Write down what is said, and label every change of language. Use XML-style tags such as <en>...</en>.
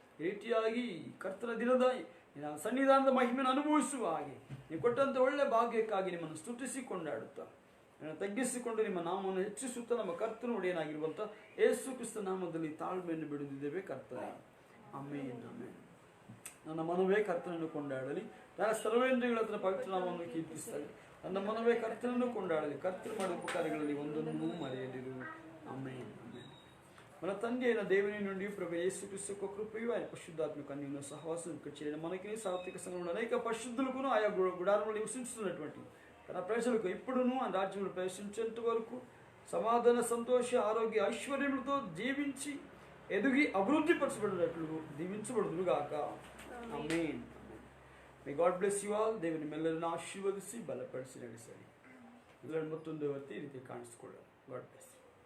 <kn>ಈ ರೀತಿಯಾಗಿ ಕರ್ತನ ದಿನದ ಸನ್ನಿಧಾನದ ಮಹಿಮೆಯನ್ನು ಅನುಭವಿಸುವ ಹಾಗೆ ನೀವು ಕೊಟ್ಟಂಥ ಒಳ್ಳೆ ಭಾಗ್ಯಕ್ಕಾಗಿ ನಿಮ್ಮನ್ನು ಸ್ತುತಿಸಿ ಕೊಂಡಾಡುತ್ತಾ ತಗ್ಗಿಸಿಕೊಂಡು ನಿಮ್ಮ ನಾಮವನ್ನು ಹೆಚ್ಚಿಸುತ್ತಾ ನಮ್ಮ ಕರ್ತನ ಒಡೆಯನಾಗಿರುವಂಥ ಯೇಸು ಕ್ರಿಸ್ತ ನಾಮದಲ್ಲಿ ತಾಳ್ಮೆಯನ್ನು ಬಿಡುತ್ತಿದ್ದೇವೆ ಕರ್ತನೆ. ಆಮೇನ್ ಆಮೇನ್. ನನ್ನ ಮನವೇ ಕರ್ತನನ್ನು ಕೊಂಡಾಡಲಿ, ನನ್ನ ಸರ್ವೇಂದ್ರಿಯಗಳ ಹತ್ರ ಪವಿತ್ರ ನಾಮವನ್ನು ಕೀರ್ತಿಸ್ತಾರೆ. ನನ್ನ ಮನವೇ ಕರ್ತನನ್ನು ಕೊಂಡಾಡಲಿ, ಕರ್ತನು ಮಾಡಿದ ಉಪಕಾರಗಳಲ್ಲಿ ಒಂದನ್ನು ಮರೆಯಲಿರು. ಆಮೇನ್ ಆಮೇನ್. ನನ್ನ ತಂದೆಯ ದೇವನೇ</kn> <te>నుండి ప్రభు యేసు క్రీస్తు కృపయు ఆయన పరిశుద్ధాత్మక అన్యోన్య సహవాసం చేయడం మనకి సాత్విక సంఘంలో అనేక పరిశుద్ధులకు ఆయా గుడారంలో నివసించుతున్నటువంటి తన ప్రజలకు ఇప్పుడును ఆ రాజ్యంలో ప్రవేశించేంత వరకు సమాధాన, సంతోష, ఆరోగ్య, ఐశ్వర్యములతో జీవించి ఎదిగి అభివృద్ధి పరచబడినట్లు దీవించబడుదురుగాక.</te> <en>Amen. May God bless you all.</en> <kn>ದೇವರು ನಿಮ್ಮೆಲ್ಲರನ್ನು ಆಶೀರ್ವದಿಸಿ ಬಲಪಡಿಸಿ ನಡೆಸಲಿ. ಎಲ್ಲರೂ ಮತ್ತೊಂದು ಹೊತ್ತಿ ಈ ರೀತಿ ಕಾಣಿಸ್ಕೊಳ್ಳೋಣ.</kn> <en>God bless.</en>